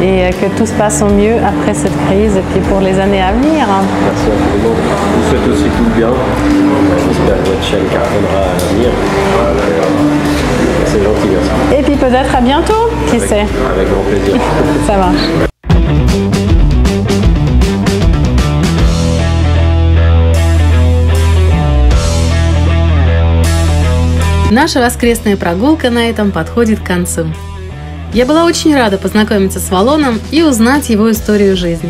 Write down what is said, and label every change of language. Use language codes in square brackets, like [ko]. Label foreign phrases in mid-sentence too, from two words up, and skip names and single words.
[fr] Et que tout se passe au mieux après cette crise et puis pour les années à venir. Merci infiniment. Je vous souhaite aussi tout le bien. J'espère que votre chaîne cartonnera à l'avenir. C'est gentil, merci. Et puis peut-être à bientôt, qui sait. Avec grand plaisir. Ça marche. [ru] Наша воскресная прогулка на этом подходит к концу. Я была очень рада познакомиться с Валоном и узнать его историю жизни.